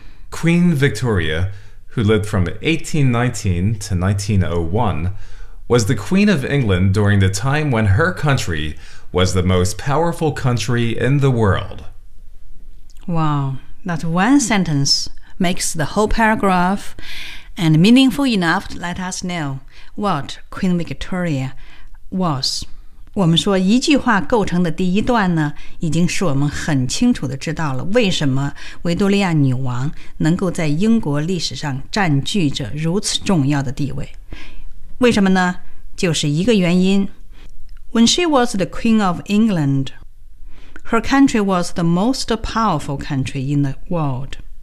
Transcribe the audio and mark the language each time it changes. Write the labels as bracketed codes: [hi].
[en] Queen Victoria, who lived from 1819 to 1901, was the Queen of England during the time when her country was the most powerful country in the world. Wow, that one sentence makes the whole paragraph and meaningful enough to let us know what Queen Victoria was. [zh] 我们说一句话构成的第一段呢，已经使我们很清楚地知道了为什么维多利亚女王能够在英国历史上占据着如此重要的地位。为什么呢？就是一个原因。 [en] When she was the Queen of England, her country was the most powerful country in the world.